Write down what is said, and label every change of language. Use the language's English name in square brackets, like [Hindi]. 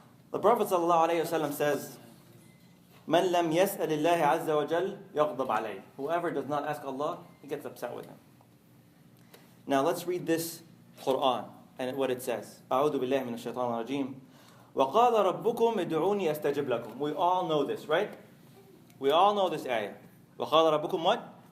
[English] The Prophet ﷺ says, [Arabic] مَنْ لَمْ يَسْأَلِ اللَّهِ عَزَّ وَجَلَّ يَغْضَبْ عَلَيْهِ. [English] Whoever does not ask Allah, he gets upset with him. Now let's read this Quran and what it says. [Arabic] أعوذ بالله من الشيطان الرجيم. وَقَالَ رَبُّكُمْ ادْعُونِي أَسْتَجِبْ لَكُمْ. [English] We all know this, right? We all know this ayah. [Arabic] وَقَالَ رَبُّكُمْ [English] what?